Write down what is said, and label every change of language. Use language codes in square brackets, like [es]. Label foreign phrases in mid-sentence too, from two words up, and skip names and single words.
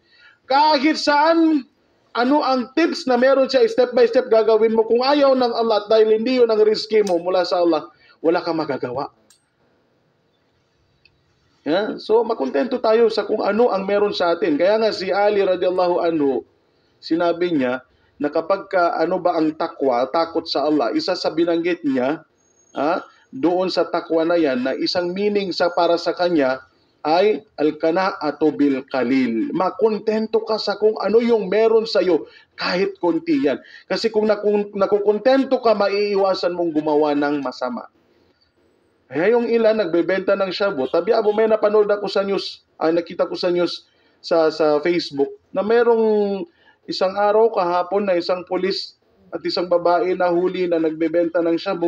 [tl] Kahit saan, ano ang tips na meron siya, [en] step by step [tl] gagawin mo. Kung ayaw ng Allah, dahil hindi yun ang risky mo mula sa Allah, wala kang magagawa. So, makontento tayo sa kung ano ang meron sa atin. Kaya nga si Ali [ar] رضي الله عنه, [tl] sinabi niya, na kapag ano ba ang takwa, takot sa Allah, isa sa binanggit niya, doon sa takwa na yan, na isang meaning para sa kanya ay [ar] القناعة بالقليل. [tl] Makontento ka sa kung ano yung meron sa iyo, kahit konti yan. Kasi kung nakukontento ka, maiiwasan mong gumawa ng masama. Kaya yung ilan nagbebenta ng shabu. Tabi abo may napanood ako sa news, nakita ko sa news sa Facebook na merong isang araw kahapon na isang pulis at isang babae na huli na nagbebenta ng shabu.